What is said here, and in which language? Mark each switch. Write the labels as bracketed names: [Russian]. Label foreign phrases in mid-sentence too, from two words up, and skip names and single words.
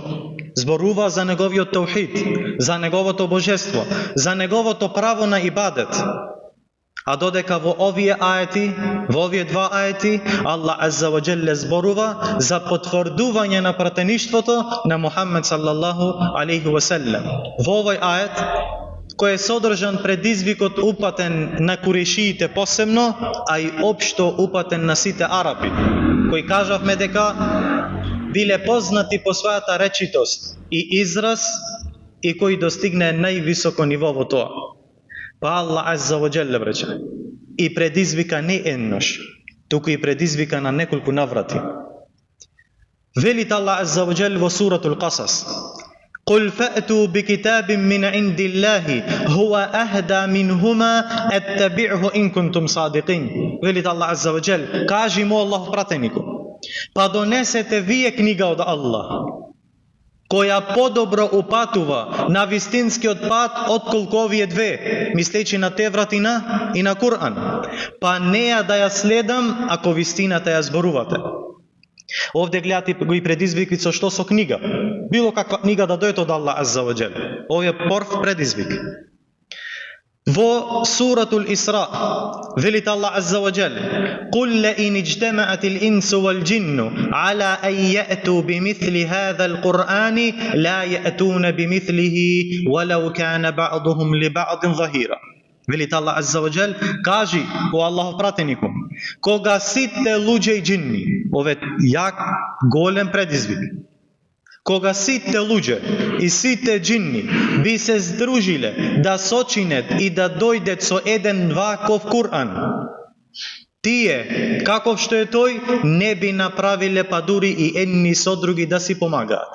[Macedonian] Зборува за неговиот таухид, за неговото божество, за неговото право на ибадет. А додека во овие ајети, во овие два ајети, Аллах [Arabic] عز وجل [Macedonian] зборува за потврдување на пратеништвото на Мухаммед [Arabic] صلى الله عليه وسلم. [Macedonian] Во овој ајет, кој е содржан предизвикот упатен на курешиите посебно, а и општо упатен на сите арапи, кои кажавме дека биле познати по својата речитост и израз и кој достигне највисоко ниво во тоа. Па Аллах [Arabic] عز وجل [Macedonian] брече, и предизвика не еднаш, туку и предизвика на неколку наврати. Велит Аллах [Arabic] عز وجل [Macedonian] во суратул Касас: [Arabic] قل فأتوا بكتاب من عند الله هو أهدى منهما اتبعه إن كنتم صادقين. [Macedonian] Велит Аллах [Arabic] عز وجل, [Macedonian] кажи му Аллах пратенику, па донесете вие книга од Аллах, која подобро упатува на вистинскиот пат отколку овие две, мислејќи на Теврат и на Кур'ан, па неа да ја следам ако вистината ја зборувате. Овде гледате го и предизвикот со што? Со книга. Било каква книга да дојде од Аллах [Arabic] عز وجل. [Macedonian] Овој е прв предизвик. Во суратул Исра велит Аллах [Arabic] عز وجل: قُلْ لَئِنِ اجْتَمَعَتِ الْإِنسُ وَالْجِنُّ عَلَى أَنْ يَأْتُوا بِمِثْلِ هَذَا الْقُرْآنِ لَا يَأْتُونَ بِمِثْلِهِ وَلَوْ كَانَ بَعْضُهُمْ لِبَعْضٍ ظَهِيرًا. [Macedonian] Велит Аллах [Arabic] عز وجل, [Macedonian] кажи о Аллахов пратенику, кога сите луѓе и џинни, ове јак голем предизвик, кога сите луѓе и сите џинни би се здружиле да сочинет и да дојдет со еден ваков Кур'ан, тие, каков што е тој, не би направиле па дури и едни со други да си помагаат.